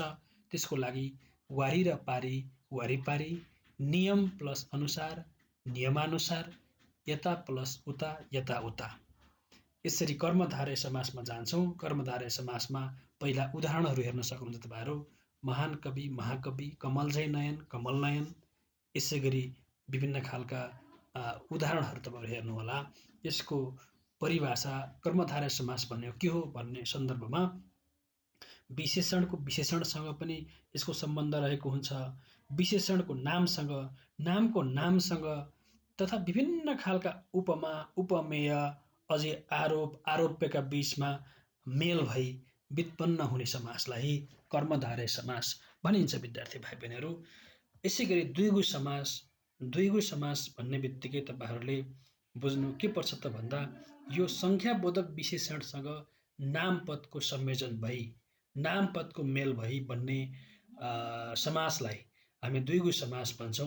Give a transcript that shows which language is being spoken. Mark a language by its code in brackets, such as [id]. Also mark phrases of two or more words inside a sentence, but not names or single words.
[ne] त्यसको लागि वारी र पारी, वारीपारी, नियम प्लस अनुसार, नियमानुसार, यता प्लस उता, यता उता। यसरी कर्मधारय समासमा जान्छौं। कर्मधारय समासमा पहिला उदाहरणहरू हेर्न सक्नुहुन्छ तपाईहरु। महान कवि, महाकवि, कमलजय नयन, कमल नयन। यसै गरी विभिन्न खालका उदाहरणहरू तपाईँहरू हेर्नुहोला। यसको परिभाषा कर्मधारय समास भन्ने के हो भन्ने सन्दर्भमा विशेषणको विशेषणसँग पनि यसको सम्बन्ध रहेको हुन्छ, विशेषणको नामसँग, नामको नामसँग, तथा विभिन्न खालका उपमा, उपमेय, अझै आरोप, आरोप्यका बीचमा मेल भई व्युत्पन्न हुने समासलाई कर्मधारय समास भनिन्छ विद्यार्थी भाइ बहिनीहरू। यसै गरी द्विगु समास भन्ने बित्तिकै तपाईँहरूले बुझ्नु के पर्छ त भन्दा यो संख्याबोधक विशेषणसँग नामपदको संयोजन भई, नामपदको मेल भई बन्ने समासलाई हामी द्विगु समास भन्छौँ।